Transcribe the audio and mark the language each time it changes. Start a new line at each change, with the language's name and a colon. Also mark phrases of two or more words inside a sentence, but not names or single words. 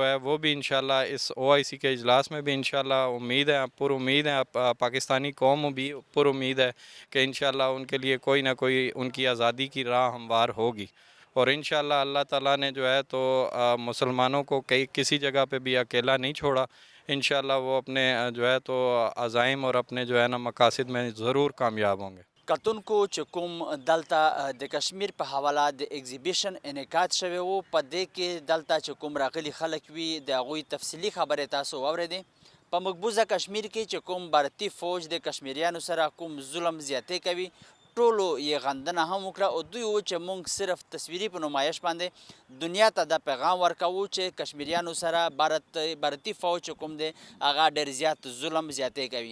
Urdu: ہے وہ بھی انشاءاللہ اس OIC کے اجلاس میں بھی انشاءاللہ امید ہے، پر امید ہے، پاکستانی قوم بھی پر امید ہے کہ انشاءاللہ ان کے لیے کوئی نہ کوئی ان کی آزادی کی راہ ہموار ہوگی، اور انشاءاللہ اللہ تعالیٰ نے جو ہے تو مسلمانوں کو کسی جگہ پہ بھی اکیلا نہیں چھوڑا، انشاءاللہ وہ اپنے جو ہے تو عزائم اور اپنے جو ہے نا مقاصد میں ضرور کامیاب ہوں گے۔
Pashto: کتن کو چکم دلتا د کشمیر په حواله د ایگزیبیشن انعقاد شوی وو، په دې کې دلته چې کوم راغلي خلک وي د هغوی تفصیلي خبرې تاسو واورېدې. په مقبوضه کشمیر کې چې کوم بھارتي فوج د کشمیریانو سره کوم ظلم زیاتې کوي، ټولو یې غندنه هم وکړه، او دوی و چې موږ صرف تصویري په نمایش باندې دنیا ته دا پیغام ورکوو چې کشمیریانو سره بھارتي فوج چې کوم دی هغه ډېر زیات ظلم زیاتې کوي.